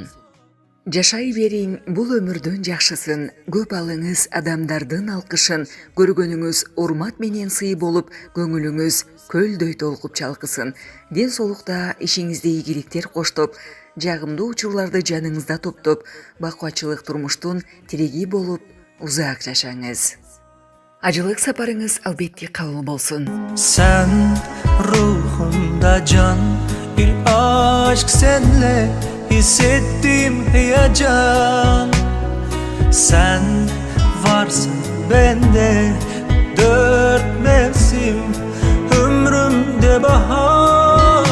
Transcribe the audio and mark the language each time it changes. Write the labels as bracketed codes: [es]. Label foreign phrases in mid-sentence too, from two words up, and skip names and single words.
[ky] Жашай бериң бул өмүрдүн жакшысын, көп алыңыз адамдардын алкышын, көргөнүңүз урмат менен сый болуп, көңүлүңүз көлдөй толкуп чалкысын. Ден соолукта ишиңизде ийгиликтер коштоп, жагымдуу учурларды жаныңызда топтоп, бакубатчылык турмуштун тиреги болуп, узак жашаңыз. Ажылык сапарыңыз албетте кабыл болсун. [tr] Sen ruhumda can, bir aşk senle hissettiğim heyecan. Sen varsın bende dört mevsim, ömrümde bahar.